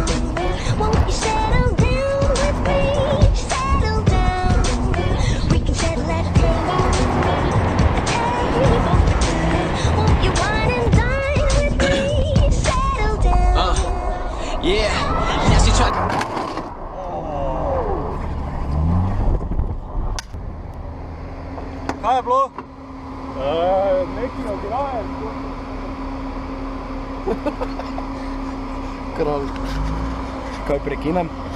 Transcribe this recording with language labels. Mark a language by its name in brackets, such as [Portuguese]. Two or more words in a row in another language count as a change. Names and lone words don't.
[English] Won't you settle down with me? Settle down. We can settle at a table for two. Won't you wine and dine with me? Settle down. Yeah, now she tried. [Slovenian] Kaj je bilo? Neki ograje. Kralj. Kaj prekinem?